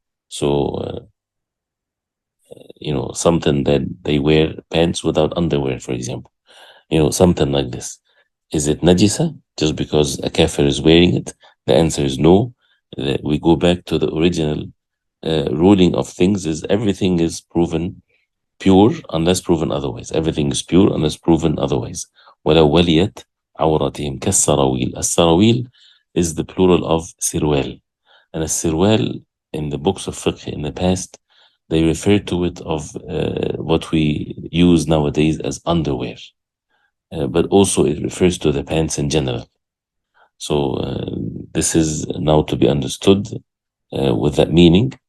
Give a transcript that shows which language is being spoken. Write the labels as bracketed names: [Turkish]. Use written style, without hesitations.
[English] So, something that they wear, pants without underwear, for example. Something like this. Is it najisa just because a kafir is wearing it? The answer is no. We go back to the original ruling of things, is everything is proven pure unless proven otherwise. Everything is pure unless proven otherwise. [Arabic] ولو وليت عورتهم كالسراويل. [English] السراويل is the plural of sirwal. And a sirwal, in the books of fiqh in the past, they refer to it of what we use nowadays as underwear. But also it refers to the pants in general. So this is now to be understood with that meaning.